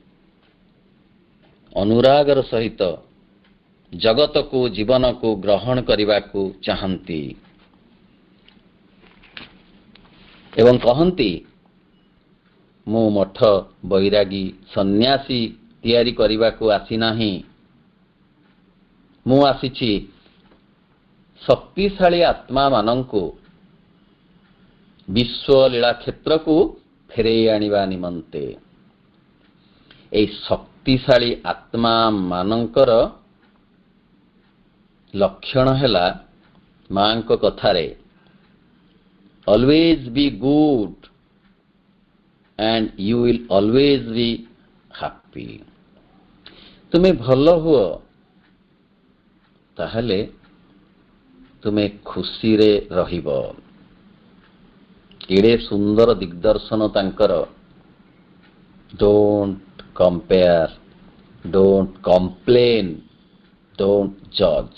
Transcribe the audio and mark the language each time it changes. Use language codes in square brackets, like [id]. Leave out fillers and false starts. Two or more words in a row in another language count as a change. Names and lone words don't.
[or] ଅନୁରାଗର ସହିତ ଜଗତକୁ ଜୀବନକୁ ଗ୍ରହଣ କରିବାକୁ ଚାହାନ୍ତି ଏବଂ କହନ୍ତି, ମୁଁ ମଠ ବୈରାଗୀ ସନ୍ନ୍ୟାସୀ ତିଆରି କରିବାକୁ ଆସିନାହିଁ, ମୁଁ ଆସିଛି ଶକ୍ତିଶାଳୀ ଆତ୍ମାମାନଙ୍କୁ ବିଶ୍ୱଲୀଳା କ୍ଷେତ୍ରକୁ ଫେରେଇ ଆଣିବା ନିମନ୍ତେ। ଏହି ଶକ୍ତିଶାଳୀ ଆତ୍ମାମାନଙ୍କର ଲକ୍ଷଣ ହେଲା ମାଙ୍କ କଥାରେ [en] always be good and you will always be happy। [or] ତୁମେ ଭଲ ହୁଅ ତାହେଲେ ତୁମେ ଖୁସିରେ ରହିବ। କେଡ଼େ ସୁନ୍ଦର ଦିଗ୍ଦର୍ଶନ ତାଙ୍କର। [en] Don't compare, don't complain, don't judge.